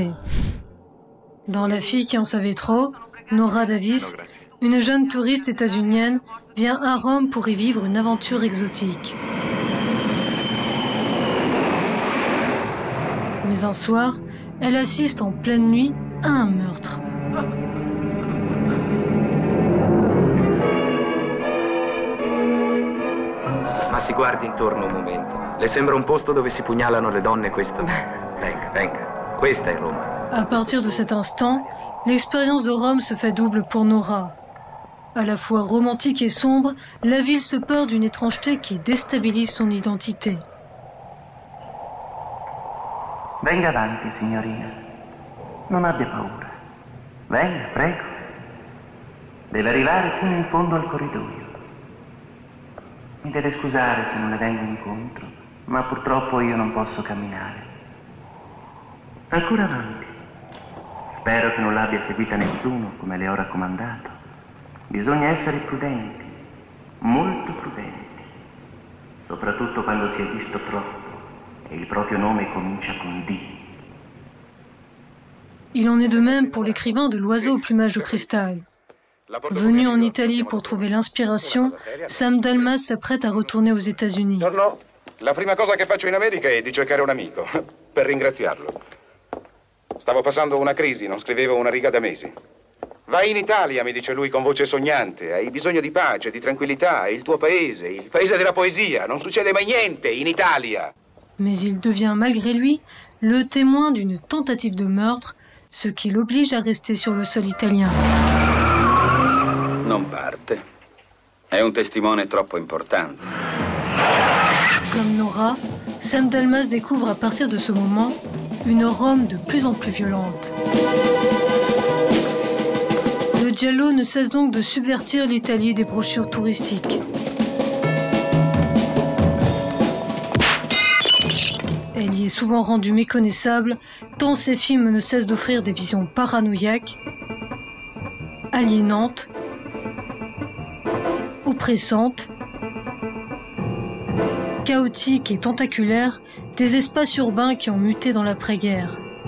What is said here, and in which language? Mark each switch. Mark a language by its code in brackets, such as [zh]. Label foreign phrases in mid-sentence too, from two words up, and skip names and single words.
[fr] Dans La fille qui en savait trop, Nora Davis, une jeune touriste états-unienne, vient à Rome pour y vivre une aventure exotique. Mais un soir, elle assiste en pleine nuit à un meurtre. [it] Ma si guardi intorno un momento. Le sembra un posto dove si pugnalano le donne questo? Venga. Questa è Roma. [fr] À partir de cet instant, l'expérience de Rome se fait double pour Nora. À la fois romantique et sombre, la ville se perd d'une étrangeté qui déstabilise son identité. [it] Venga avanti, signorina. Non abbia paura. Venga, prego. Deve arrivare fino in fondo al corridoio. Mi deve scusare se non le vengo incontro, ma purtroppo io non posso camminare. Ancora avanti. Spero che non l'abbia seguita nessuno, come le ho raccomandato. Bisogna essere prudenti, molto prudenti, soprattutto quando si è visto troppo e il proprio nome comincia con D. [fr] Il en est de même pour l'écrivain de L'oiseau au plumage de cristal. Venu en Italie pour trouver l'inspiration, Sam Dalmas s'apprête à retourner aux États-Unis. [it] La prima cosa che faccio in America è di cercare un amico, per ringraziarlo. Stavo passando una crisi, non scrivevo una riga da mesi. Vai in Italia, mi dice lui con voce sognante. Hai bisogno di pace, di tranquillità. È il tuo paese, il paese della poesia. Non succede mai niente in Italia. [fr] Mais il devient malgré lui le témoin d'une tentative de meurtre, ce qui l'oblige à rester sur le sol italien. [it] Non parte. È un testimone troppo importante. [fr] Comme Nora, Sam Dalmas découvre à partir de ce moment une Rome de plus en plus violente. Le giallo ne cesse donc de subvertir l'Italie des brochures touristiques. Elle y est souvent rendue méconnaissable, tant ses films ne cessent d'offrir des visions paranoïaques, aliénantes, oppressantes, chaotiques et tentaculaires, des espaces urbains qui ont muté dans l'après-guerre.